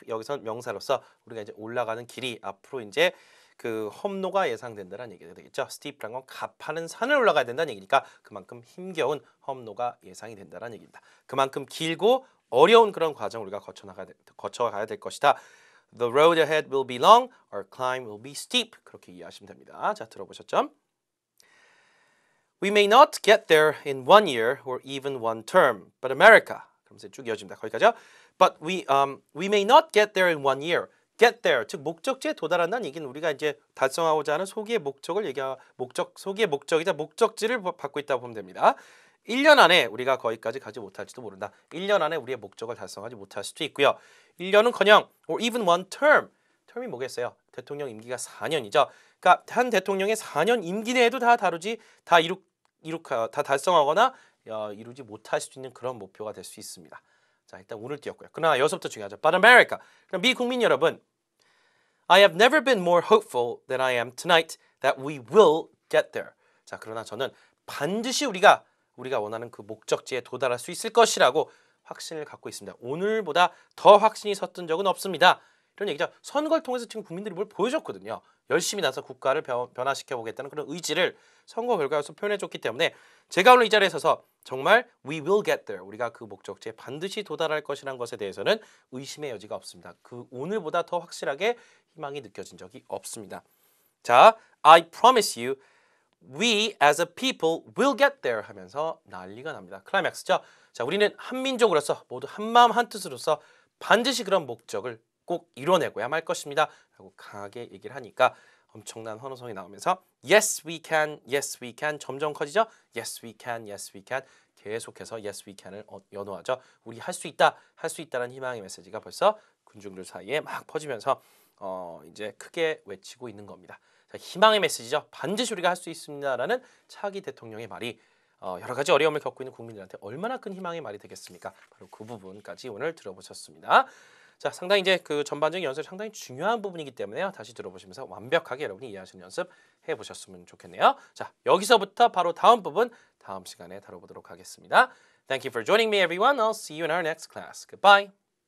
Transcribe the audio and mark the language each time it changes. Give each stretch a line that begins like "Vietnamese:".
Korean: 여기선 명사로서 우리가 이제 올라가는 길이 앞으로 이제 그 험로가 예상된다는 얘기가 되겠죠. steep란 건 가파른 산을 올라가야 된다는 얘기니까 그만큼 힘겨운 험로가 예상이 된다는 얘기입니다. 그만큼 길고 어려운 그런 과정을 우리가 거쳐가야 될 것이다.
English: The road ahead will be long, our climb will be steep.
Korean: 그렇게 이해하시면 됩니다. 자, 들어보셨죠?
English: We may not get there in one year or even one term, but America.
Korean: 그러면서 쭉 이어집니다. 거기까지요.
English: But we may not get there in one year.
Korean: Get there, 즉 목적지에 도달한다는 얘기는 우리가 이제 달성하고자 하는 소기의 목적을 소기의 목적이자 목적지를 받고 있다고 보면 됩니다. 1년 안에 우리가 거기까지 가지 못할지도 모른다. 1년 안에 우리의 목적을 달성하지 못할 수도 있고요. 1년은커녕
English: or even one term.
Korean: term이 뭐겠어요? 대통령 임기가 4년이죠. 그러니까 한 대통령의 4년 임기 내에도 다 달성하거나 이루지 못할 수 있는 그런 목표가 될 수 있습니다. 자, 일단 오늘 띄었고요. 그러나 여기서부터 중요하죠.
English: But America.
Korean: 그럼 미 국민 여러분,
English: I have never been more hopeful than I am tonight that we will get there.
Korean: 자, 그러나 저는 반드시 우리가 원하는 그 목적지에 도달할 수 있을 것이라고 확신을 갖고 있습니다. 오늘보다 더 확신이 섰던 적은 없습니다. 이런 얘기죠. 선거를 통해서 지금 국민들이 뭘 보여줬거든요. 열심히 나서 국가를 변화시켜 보겠다는 그런 의지를 선거 결과에서 표현해줬기 때문에 제가 오늘 이 자리에 서서 정말
English: we will get there.
Korean: 우리가 그 목적지에 반드시 도달할 것이라는 것에 대해서는 의심의 여지가 없습니다. 그 오늘보다 더 확실하게 희망이 느껴진 적이 없습니다.
English: 자, I promise you we as a people will get there
Korean: 하면서 난리가 납니다. 클라이맥스죠. 자, 우리는 한민족으로서 모두 한마음 한뜻으로서 반드시 그런 목적을 꼭 이뤄내고야 말 것입니다. 라고 강하게 얘기를 하니까 엄청난 환호성이 나오면서
English: Yes we can, yes we can
Korean: 점점 커지죠.
English: Yes we can, yes we can
Korean: 계속해서
English: Yes we can을 연호하죠.
Korean: 우리 할 수 있다, 할 수 있다는 희망의 메시지가 벌써 군중들 사이에 막 퍼지면서 이제 크게 외치고 있는 겁니다. 자, 희망의 메시지죠. 반드시 우리가 할 수 있습니다라는 차기 대통령의 말이 여러 가지 어려움을 겪고 있는 국민들한테 얼마나 큰 희망의 말이 되겠습니까? 바로 그 부분까지 오늘 들어보셨습니다. 자, 상당히 이제 그 전반적인 연습이 상당히 중요한 부분이기 때문에요. 다시 들어보시면서 완벽하게 여러분이 이해하시는 연습 해보셨으면 좋겠네요. 자, 여기서부터 바로 다음 부분 다음 시간에 다뤄보도록 하겠습니다.
English: Thank you for joining me, everyone. I'll see you in our next class. Goodbye.